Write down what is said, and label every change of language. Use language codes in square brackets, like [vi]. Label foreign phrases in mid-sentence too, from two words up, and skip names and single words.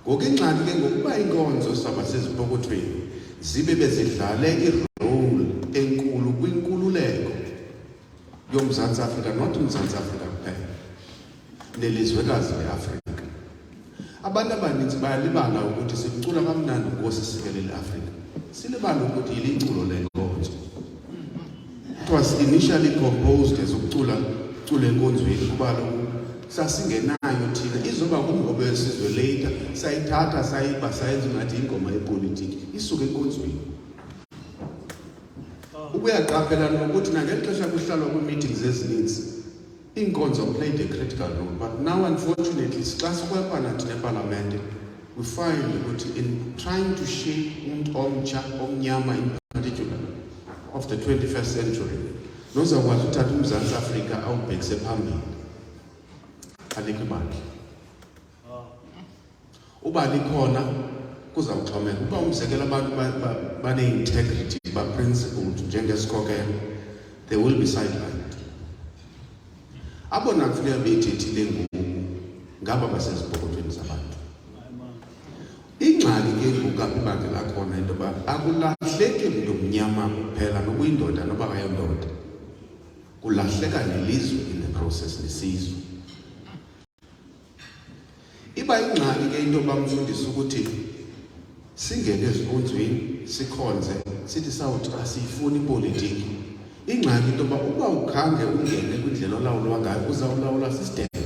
[xh] Ngokingxaki ke ngokuba inkonzo saba sezipokothweni zibe bezidlale irole enkulu kwinkululeko yoMzantsi Afrika, not uMzantsi Afrika kuphela, nelizwekazi leAfrika. Abantu abaninzi bayalibala ukuthi sicula kamnandi Nkosi Sikelel Afrika. Silibala ukuthi yiliculo lenkonzo. [en] It was initially composed as [xh] ukucula enkonzweni kuba sasingenayo thina izoba ngumhobe wesizwe later sayithatha sayiba sayenza ngathi ingoma yepolitiki isuke enkonzweni. Ubuyaqaphela nokuthi ngeli xesha kuhlalwa kwi-meetings ezininzi inkonzo [en] played a critical role, but now unfortunately [xh] xa sikwepana thina eParliament [en] we find [xh] ukuthi [en] in trying to shape [xh] umuntu omtsha omnyama [en] in particular of the 21st century [xh] nozakwazi uthatha uMzantsi Afrika awubhekise phambili alikho ibandla. Uba likhona kuzawuxhomeka uba umzekelo abantu bane-integrity ba-principled njengesikhokelo, [en] they will be sidelined. [xh] Abona kufuneka bethethile ngoku ngaba basezipokothweni zabantu. Ingxaki ke ngoku apha ibangela khona into yoba akulahleki mntu mnyama kuphela nokuyindoda noba akayondoda, kulahleka nelizwe [en] in the process [xh] nesizwe. Iba ingxaki ke into yoba mfundisi ukuthi singene ezinkonzweni sikhonze sithi sawuthi asiyifuni ipolitiki. Ingxaki into yoba uba ukhange ungene kwindlela olawulwa ngayo uzawulawula system.